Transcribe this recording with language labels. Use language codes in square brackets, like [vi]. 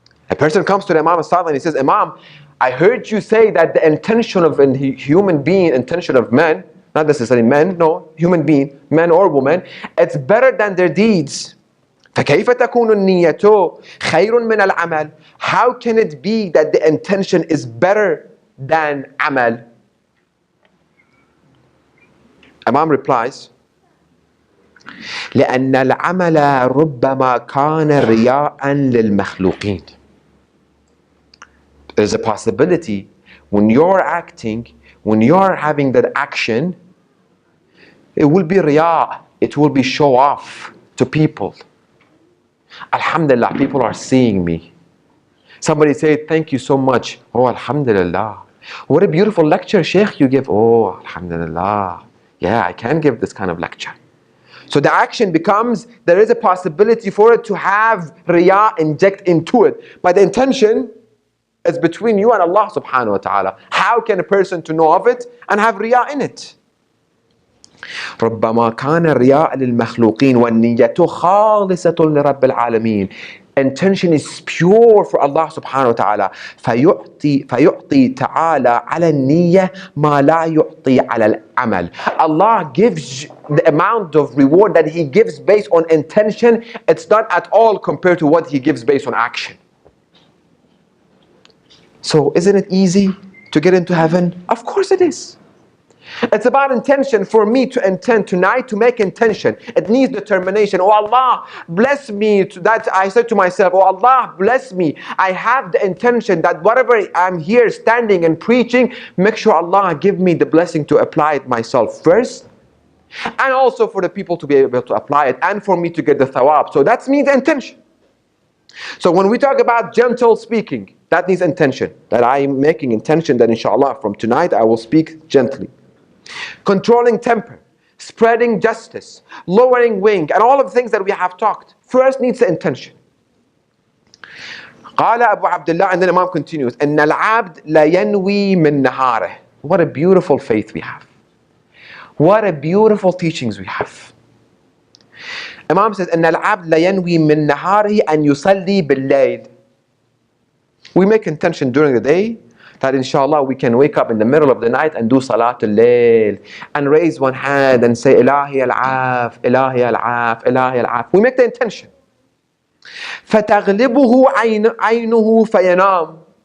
[en] A person comes to the Imam and he says, Imam, I heard you say that the intention of a human being, intention of men, not necessarily men, no, human being, man or woman, it's better than their deeds. [ar] فَكَيْفَ تَكُونُ النِّيَّةُ خَيْرٌ مِنَ الْعَمَلِ. [en] How can it be that the intention is better than amal? Imam replies, [ar] لأن العمل ربما كان رياء للمخلوقين. [en] There's a possibility when you're acting, when you're having that action, it will be riya, it will be show off to people. Alhamdulillah, people are seeing me. Somebody say, thank you so much. Oh, Alhamdulillah. What a beautiful lecture, Sheikh, you give. Oh, Alhamdulillah. Yeah, I can give this kind of lecture. So the action becomes, there is a possibility for it to have riya inject into it. But the intention is between you and Allah subhanahu wa ta'ala. How can a person to know of it and have riya in it? [ar] ربما كان الرياء للمخلوقين والنية خالصة لرب العالمين. [en] Intention is pure for Allah subhanahu wa ta'ala. [ar] فيعطي تعالى على النية ما لا يعطي على العمل. [en] Allah gives the amount of reward that He gives based on intention. It's not at all compared to what He gives based on action. So isn't it easy to get into heaven? Of course it is. It's about intention. For me to intend tonight, to make intention, it needs determination. Oh Allah, bless me. That I said to myself, oh Allah, bless me. I have the intention that whatever I'm here standing and preaching, make sure Allah give me the blessing to apply it myself first. And also for the people to be able to apply it, and for me to get the thawab. So that's me, the intention. So when we talk about gentle speaking, that needs intention. That I'm making intention that inshallah from tonight I will speak gently. Controlling temper, spreading justice, lowering wing, and all of the things that we have talked. First needs the intention. [ar] قال Abu Abdullah, [en] and then Imam continues, [ar] إن العبد لا ينوي من نهاره. [en] What a beautiful faith we have. What a beautiful teachings we have. Imam says, [ar] إن العبد لا ينوي من نهاره أن يصلي بالليل. [en] We make intention during the day that inshallah we can wake up in the middle of the night and do Salatul Layl and raise one hand and say [ar] Ilahi al-Af, Ilahi al-Af, Ilahi al-Af. [en] We make the intention. [ar] فَتَغْلِبُهُ عَيْنُهُ فَيَنَامُ.